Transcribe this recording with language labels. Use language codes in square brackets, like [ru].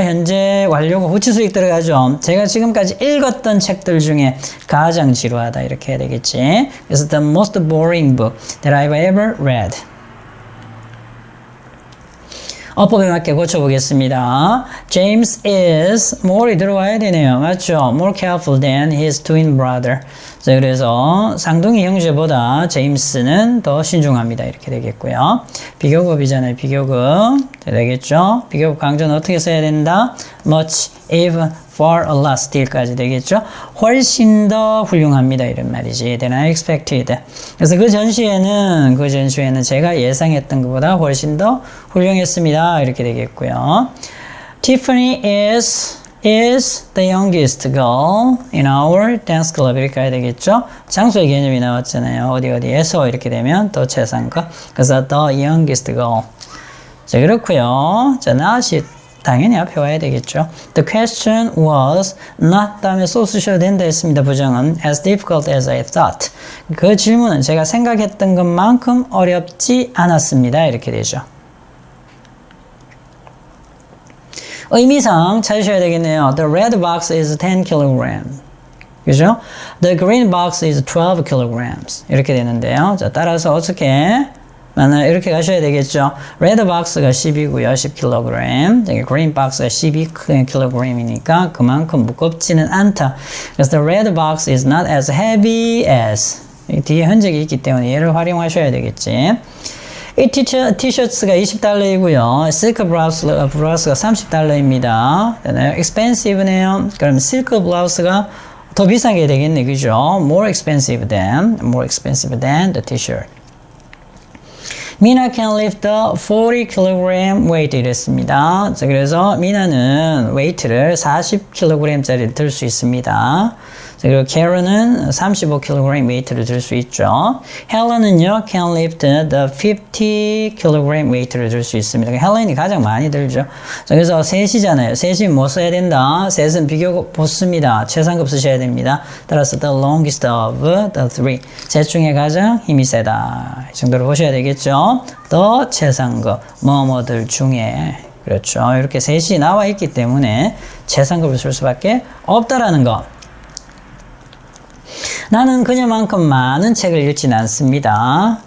[ko] 현재 완료가 후치수익 들어가죠. 제가 지금까지 읽었던 책들 중에 가장 지루하다 이렇게 해야 되겠지. [en] 그래서 the most boring book that I've ever read. [ko] 어법에 맞게 고쳐보겠습니다. [en] James is more [ko] 이 들어와야 되네요. 맞죠? [en] More careful than his twin brother. [ko] 자, 그래서 쌍둥이 형제보다 제임스는 더 신중합니다. 이렇게 되겠고요. 비교급이잖아요. 비교급. 되겠죠? 비교급 강조는 어떻게 써야 된다? [en] Much, even, far, a lot, still까지 되겠죠? [ko] 훨씬 더 훌륭합니다. 이런 말이지. [en] Than I expected. [ko] 그래서 그 전시회는 제가 예상했던 것보다 훨씬 더 훌륭했습니다. 이렇게 되겠고요. [en] Tiffany is the youngest girl in our dance club. [ko] 이렇게 해야 되겠죠? 장소의 개념이 나왔잖아요. 어디에서 이렇게 되면 더 최상급. [en] 그래서 the youngest girl. [ko] 자, 그렇고요. 자, not이 당연히 앞에 와야 되겠죠. [en] The question was not [ko] 다음에 소 쓰셔도 된다 했습니다. [en] 부정은 as difficult as I thought. [ko] 그 질문은 제가 생각했던 것만큼 어렵지 않았습니다. 이렇게 되죠. 의미상 찾으셔야 되겠네요. [en] The red box is 10 kg. 그죠? The green box is 12 kg. [ko] 이렇게 되는데요. 자, 따라서 어떻게? 이렇게 가셔야 되겠죠. red box가 10이고요. [en] 10kg. [ko] green box가 12kg이니까 그만큼 무겁지는 않다. [en] 그래서 the red box is not as heavy as. [ko] 뒤에 흔적이 있기 때문에 얘를 활용하셔야 되겠지. 이 티셔츠가 $20이고요. 실크 블라우스가 $30입니다. expensive네요. 그럼 실크 블라우스가 더 비싸게 되겠네. [en] 그죠? more expensive than the t-shirt. Mina can lift the 40kg weight [ko] 이랬습니다. 자, 그래서 미나는 웨이트를 40kg짜리를 들 수 있습니다. 자, 그리고 Karen은 35kg 웨이트를 들 수 있죠. Helen은요, [en] can lift the 50kg [ko] 웨이트를 들 수 있습니다. 헬렌이 가장 많이 들죠. 자, 그래서 셋이잖아요. 셋이 뭐 써야 된다? 셋은 비교급 보습니다. 최상급 쓰셔야 됩니다. [en] 따라서 the longest of the three. [ko] 셋 중에 가장 힘이 세다. 이 정도로 보셔야 되겠죠. the 최상급, 뭐뭐들 중에. 그렇죠. 이렇게 셋이 나와 있기 때문에 최상급을 쓸 수밖에 없다라는 거. 나는 그녀만큼 많은 책을 읽지는 않습니다.